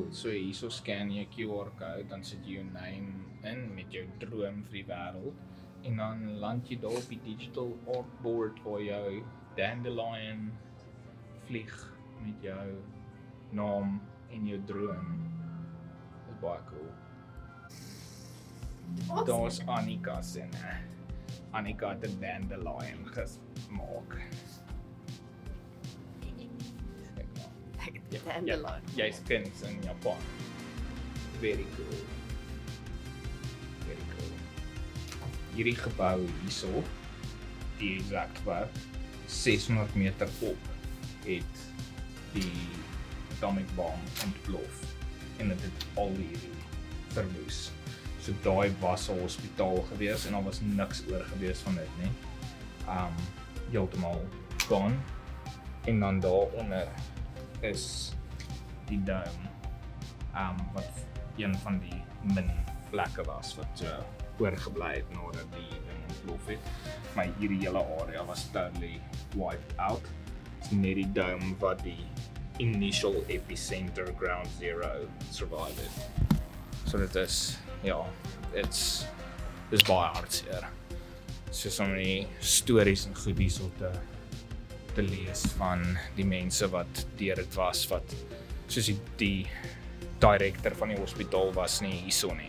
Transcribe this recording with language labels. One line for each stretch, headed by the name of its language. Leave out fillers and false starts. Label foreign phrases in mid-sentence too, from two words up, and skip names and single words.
Afrikaans: So hierso scan jy 'n
English: QR code,
Afrikaans: dan sit jy jou name in met jou droom vir die wêreld en dan land jy daar op die
English: digital artboard
Afrikaans: waar jou dandelion vlieg met jou naam en jou droom. Dis baie cool. Daar's Annika se. Annika het 'n dandelion gemaak. Dandelion. Jy's kind in Japan.
English: Very cool. Very cool.
Afrikaans: Hierdie gebou hierso, die exact gebou, 600 meter op, het die
English: atomic bomb
Afrikaans: ontplof en dit het al hierdie verwoes. So daai was 'n hospitaal gewees en daar was niks oor gewees van dit nie. Heeltemal gone. En dan daaronder is die dome, wat een van die min plekke was wat oorgebly het nadat die ding ontplof het. Maar hierdie hele area was
English: totally wiped out.
Afrikaans: It's net die dome wat die
English: initial epicenter ground zero survived it.
Afrikaans: So dit is, ja, dis baie hartseer. So
English: so many stories
Afrikaans: en goedies om te lees van die mense wat deur dit was, wat soos die director van die hospitaal was nie hierso nie.